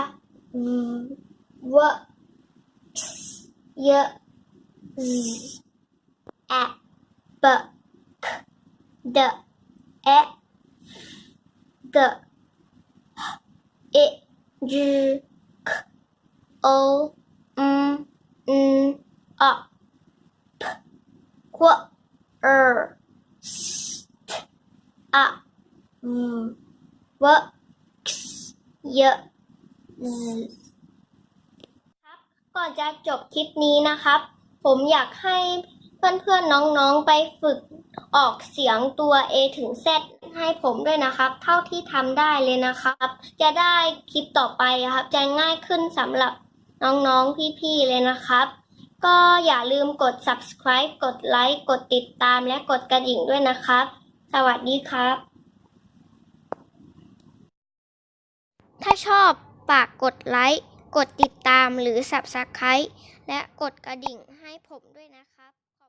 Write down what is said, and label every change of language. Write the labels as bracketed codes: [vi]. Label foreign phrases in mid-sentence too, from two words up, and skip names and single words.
[en] V W X Y Z A B K D E G H I J K O M N O P Q R S T A V W X Y Z [th] ครับก่อนจะจบคลิปนี้นะครับผมอยากให้เพื่อนๆน้องๆไปฝึกออกเสียงตัว A ถึง Z ให้ผมด้วยนะครับ เท่าที่ทำได้เลยนะครับ จะได้คลิปต่อไปครับจะง่ายขึ้นสำหรับน้องๆพี่ๆเลยนะครับ ก็อย่าลืมกด subscribe กดไลค์กดติดตามและกดกระดิ่งด้วยนะครับ สวัสดีครับ ถ้าชอบฝากกดไลค์กดติดตามหรือ subscribe และกดกระดิ่งให้ผมด้วยนะครับ